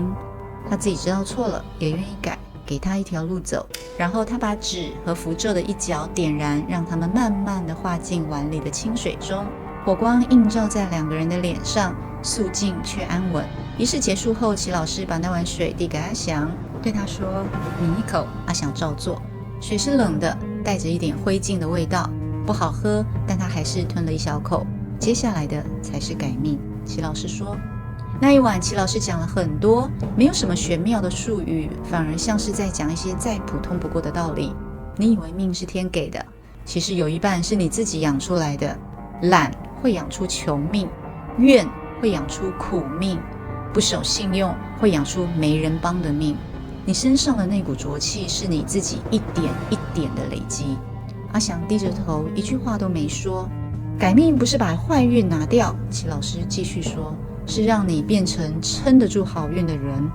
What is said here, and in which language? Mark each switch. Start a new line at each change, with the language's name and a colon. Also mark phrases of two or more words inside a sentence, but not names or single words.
Chinese: 他自己知道錯了，也願意改，給他一條路走。然後他把紙和符咒的一角點燃，讓他們慢慢地化進碗裡的清水中。火光映照在2個人的臉上，肅靜卻安穩。儀式結束後，齊老師把那碗水遞給阿祥，對他說：“抿一口。”阿祥照做。水是冷的，帶着一點灰燼的味道，不好喝，但他還是吞了一小口。接下來的才是改命。齊老師說，那一晚齊老師講了很多，沒有什麼玄妙的術語，反而像是在講一些再普通不過的道理。你以為命是天給的，其實有一半是你自己養出來的。懶會養出窮命，怨會養出苦命，不守信用會養出沒人幫的命。你身上的那股濁氣是你自己一點一點的累積。阿祥低着頭，一句話都沒說。改命不是把壞運拿掉，齊老師繼續說，是讓你變成撐得住好運的人。